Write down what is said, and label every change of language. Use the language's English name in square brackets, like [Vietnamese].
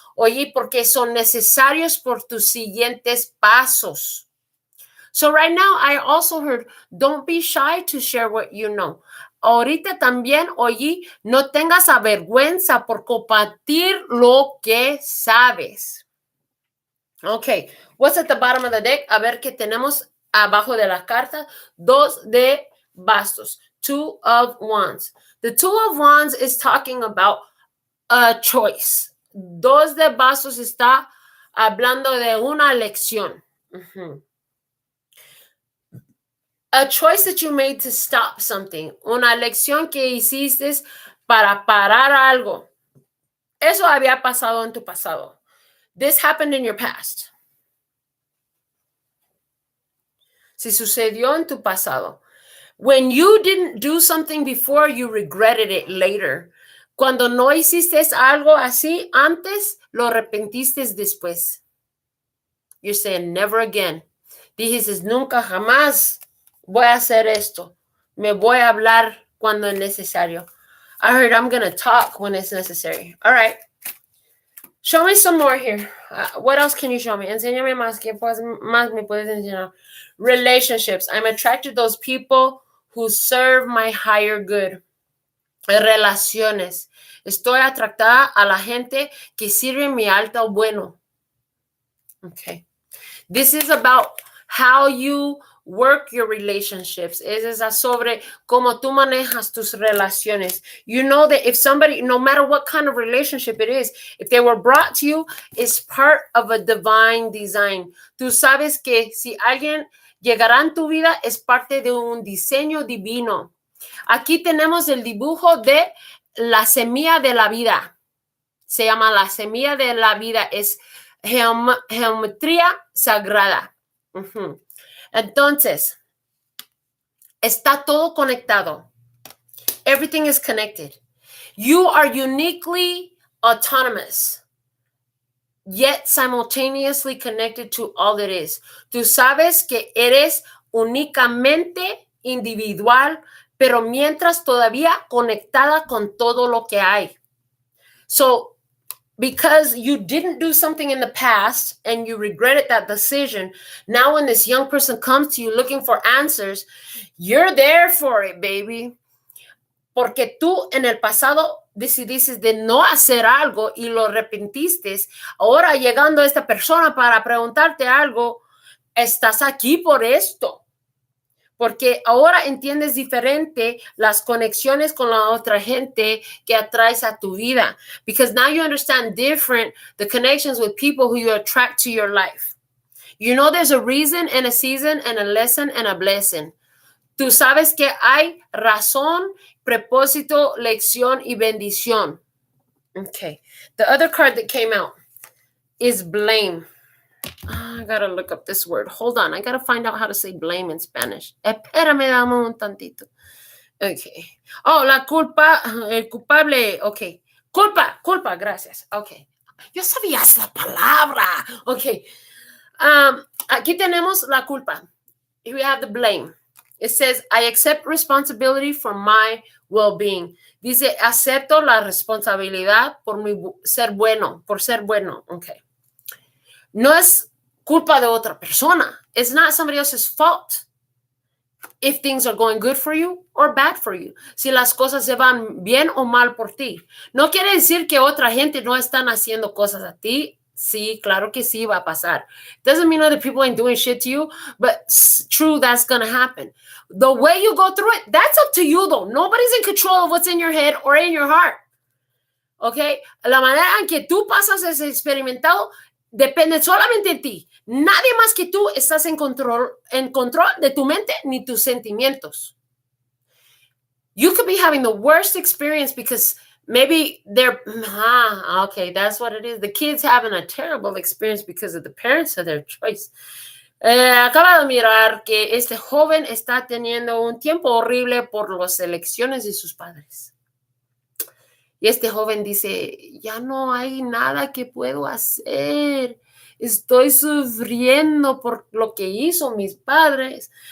[Spanish] Oye, porque son necesarios por tus siguientes pasos. [English] So right now, I also heard, don't be shy to share what you know. [Spanish] Ahorita también, oye, no tengas vergüenza por compartir lo que sabes. [English] Okay, what's at the bottom of the deck? [Spanish] A ver qué tenemos abajo de la carta. 2 de bastos. [English] 2 of wands. The 2 of wands is talking about a choice. [Spanish] 2 de bastos está hablando de una elección. [English] A choice that you made to stop something. [Spanish] Una elección que hiciste para parar algo. Eso había pasado en tu pasado. [English] This happened in your past. [Spanish] Si sucedió en tu pasado. [English] When you didn't do something before, you regretted it later. [Spanish] Cuando no hiciste algo así antes, lo arrepentiste después. [English] You're saying, never again. [Spanish] Dijiste, nunca jamás voy a hacer esto. Me voy a hablar cuando es necesario. [English] I heard I'm going to talk when it's necessary. All right. Show me some more here. What else can you show me? [Spanish] Enséñame más. ¿Qué más me puedes enseñar? [English] Relationships. I'm attracted to those people who serve my higher good. [Spanish] Relaciones. Estoy atractada a la gente que sirve mi alto bueno. [English] Okay. This is about how you work your relationships. [Spanish] Es sobre cómo tú manejas tus relaciones. [English] You know that if somebody, no matter what kind of relationship it is, if they were brought to you, it's part of a divine design. [Spanish] Tú sabes que si alguien llegará en tu vida, es parte de un diseño divino. Aquí tenemos el dibujo de la semilla de la vida. Se llama la semilla de la vida. Es geometría sagrada. Entonces, está todo conectado. [English] Everything is connected. You are uniquely autonomous, yet simultaneously connected to all that is. [Spanish] Tú sabes que eres únicamente individual, pero mientras todavía conectada con todo lo que hay. [English] So, because you didn't do something in the past and you regretted that decision, now when this young person comes to you looking for answers, you're there for it, baby. [Spanish] Porque tú en el pasado decidiste de no hacer algo y lo arrepentiste. Ahora llegando esta persona para preguntarte algo, estás aquí por esto. Porque ahora entiendes diferente las conexiones con la otra gente que atraes a tu vida. [English] Because now you understand different the connections with people who you attract to your life. You know there's a reason and a season and a lesson and a blessing. [Spanish] Tú sabes que hay razón, propósito, lección y bendición. [English] Okay. The other card that came out is blame. I gotta look up this word. Hold on. I gotta find out how to say blame in Spanish. [Spanish] Espérame, dame un tantito. Okay. Oh, la culpa, el culpable. Okay. Culpa, gracias. Okay. Yo sabía esa palabra. Okay. Aquí tenemos la culpa. [English] Here we have the blame. It says, I accept responsibility for my well-being. [Spanish] Dice, acepto la responsabilidad por ser bueno. Okay. No es culpa de otra persona. [English] It's not somebody else's fault if things are going good for you or bad for you. [Spanish] Si las cosas se van bien o mal por ti. No quiere decir que otra gente no están haciendo cosas a ti. Sí, claro que sí va a pasar. [English] Doesn't mean other people ain't doing shit to you, but true, that's going to happen. The way you go through it, that's up to you, though. Nobody's in control of what's in your head or in your heart. Okay? [Spanish] La manera en que tú pasas ese experimentado depende solamente de ti. Nadie más que tú estás en control de tu mente ni tus sentimientos. [English] You could be having the worst experience because maybe okay, that's what it is. The kid's having a terrible experience because of the parents of their choice. [Spanish] Acaba de mirar que este joven está teniendo un tiempo horrible por las elecciones de sus padres. Y este joven dice, ya no hay nada que puedo hacer. Estoy sufriendo por lo que hizo mis padres.